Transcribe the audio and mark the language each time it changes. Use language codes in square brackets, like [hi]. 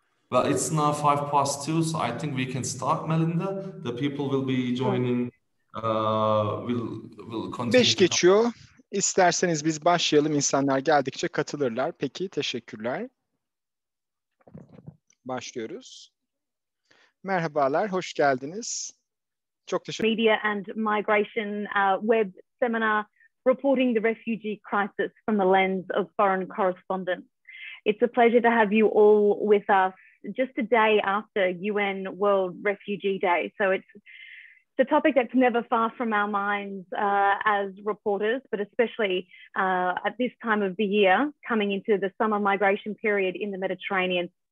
[en] Well, it's now 2:05, so I think we can start, Melinda. The people will be joining, will continue [tr] 5 geçiyor. İsterseniz biz başlayalım. İnsanlar geldikçe katılırlar. Peki, teşekkürler. Başlıyoruz. Merhabalar, hoş geldiniz. Çok teşekkür [en] Media and Migration web seminar reporting the refugee crisis from the lens of foreign correspondents. It's a pleasure to have you all with us just a day after UN World Refugee Day. So it's a topic that's never far from our minds as reporters, but especially at this time of the year, coming into the summer migration period in the Mediterranean.